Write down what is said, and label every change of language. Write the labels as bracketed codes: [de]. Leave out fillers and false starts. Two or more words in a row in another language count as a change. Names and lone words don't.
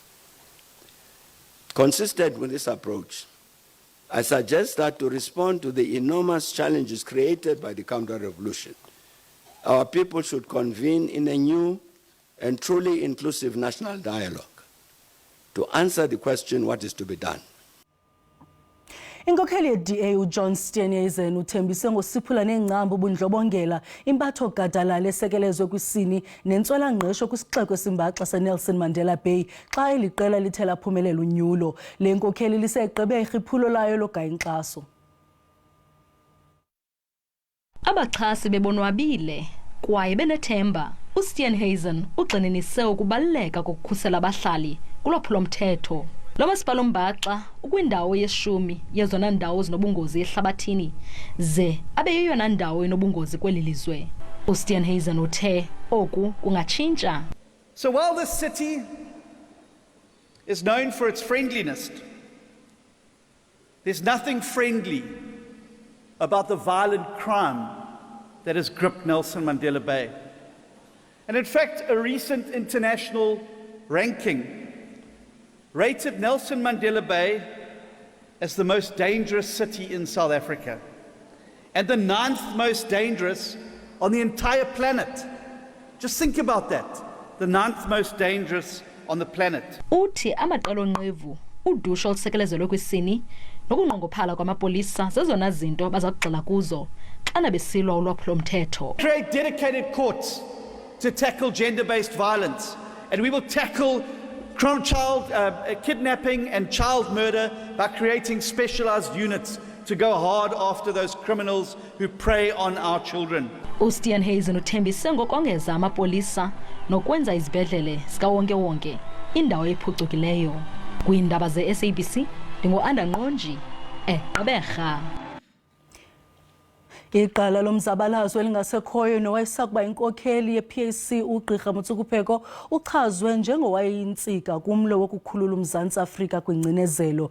[en] Consistent with this approach, I suggest that to respond to the enormous challenges created by the counter-revolution, our people should convene in a new and truly inclusive national dialogue to answer the question, what is to be done? [xh] Inkokheli ye-DA uJohn Steenhuisen uthembise ngosiphula nengcambu ubundlobongela impatho gadalala esekelezwe kwisini nentswela-ngqesho kwisixeko esimbaxa seNelson Mandela Bay xa eliqela lithe laphumelela unyulo. Le nkokheli lisegqibe irhiphulo layo logaya inkxaso. Abaxhasi bebonwabile kwaye benethemba uSteenhuisen ugxininise ukubaluleka kokukhusela abahlali kulwaphulo-mthetho. Lo masipala uMbaxa ukwindawo ye-10 yezona ndawo zinobungozi ehlabathini ze abe yeyona ndawo enobungozi kweli lizwe. uSteenhuisen uthe oku kungatshintsha. [en] So while this city is known for its friendliness, there's nothing friendly about the violent crime that has gripped Nelson Mandela Bay. And in fact, a recent international ranking rated Nelson Mandela Bay as the most dangerous city in South Africa and the 9th most dangerous on the entire planet. Just think about that, the 9th most dangerous on the planet. [xh] Uthi amaqela onqevu udusho olusekelezelwe kwisini nokunqongophala kwamapolisa zezona zinto baza kugxila kuzo xana besilwa ulwaphulo-mthetho. [en] Create dedicated courts to tackle gender-based violence, and we will tackle child kidnapping and child murder by creating specialized units to go hard after those criminals who prey on our children. [xh] uSteenhuisen uthembise ngokongeza amapolisa nokwenza izibhedlele zikawonke-wonke indawo ephucukileyo. Kwiindaba ze-SABC ndingu-Anda Nqonji, eGqeberha. Iqala lomzabalazo elingasekhoyo nowayesakuba inkokheli ye-PAC uGqirha Motsokupheko uchazwe njengowayeyintsika kumlo wokukhulula uMzantsi Afrika kwingcinezelo.